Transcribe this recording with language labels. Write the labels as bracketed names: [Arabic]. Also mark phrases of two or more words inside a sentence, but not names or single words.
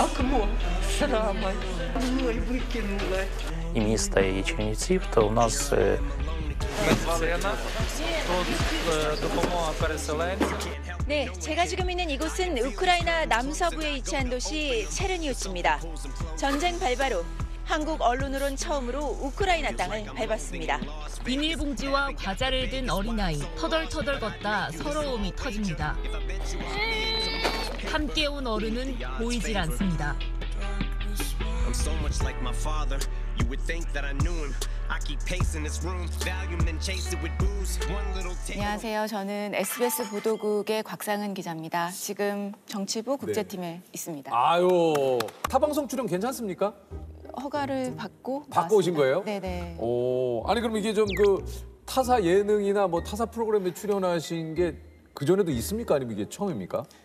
[Russian] срама. Ноль выкинула. [Ukrainian] І міста, і Чернівців, то у нас Ми звали Янат. Тут допомога переселенцям. [Korean] 네, 제가 지금 있는 이곳은 우크라이나 남서부에 위치한 도시 체르니우츠입니다. 전쟁 발발 후 한국 언론으론 처음으로 우크라이나 땅을 밟았습니다. 비닐봉지와 과자를 든 어린아이, 터덜터덜 걷다 서러움이 터집니다. 함께 온 어른은 보이질 않습니다. [English] I'm so much like my father. You would think that I knew him. I keep pacing this room, Valium and chase it with booze. One little take. [Korean] 안녕하세요. 저는 SBS 보도국의 곽상은 기자입니다. 지금 정치부 국제팀에 있습니다. 아유, 타방송 출연 괜찮습니까? 허가를 받고 오신 거예요? 네네. 오, 아니 그럼 이게 좀 그 타사 예능이나 뭐 타사 프로그램에 출연하신 게 그 전에도 있습니까? 아니면 이게 처음입니까?